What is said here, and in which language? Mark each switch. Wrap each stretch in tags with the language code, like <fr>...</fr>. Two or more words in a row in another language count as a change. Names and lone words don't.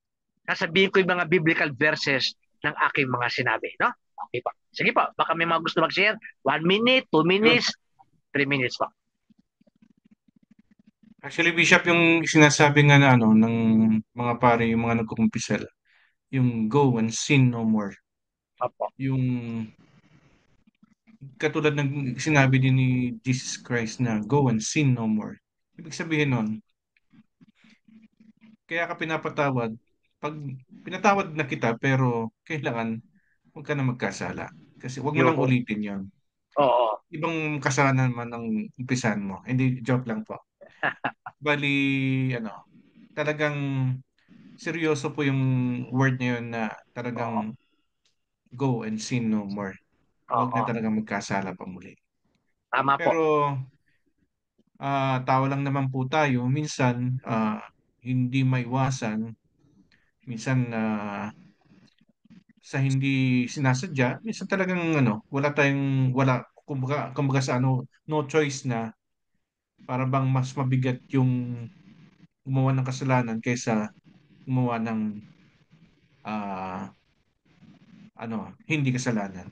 <tl>Sasabihin ko yung mga biblical verses ng aking mga sinabi. No? Okay po. Sige po. Baka may mga gusto mag-share. 1 minute, 2 minutes, 3 minutes po. Actually, Bishop, yung sinasabi nga na ng mga pare, yung mga nagkukumpisal, yung</tl> <en>go and sin no more.</en> <tl>Opo. Yung katulad ng sinabi din ni Jesus Christ na</tl> <en>go and sin no more.</en> <tl>Ibig sabihin nun, kaya ka pinapatawad, pag pinatawad na kita pero kailangan huwag ka na magkasala. Kasi huwag mo lang ulitin yon. Oo. Ibang kasalanan man ang umpisan mo. Hindi, joke lang po. Bali, talagang seryoso po yung word niya yun na talagang</tl> <en>go and sin no more.</en> <tl>Huwag na talagang magkasala pa muli. Tama po. Pero tao lang naman po tayo. Minsan, hindi maiwasan. Minsan, sa hindi sinasadya, minsan talagang kumbaga sa</tl> <en>no choice</en> <tl>na para bang mas mabigat yung gumawa ng kasalanan kaysa gumawa ng hindi kasalanan.</tl>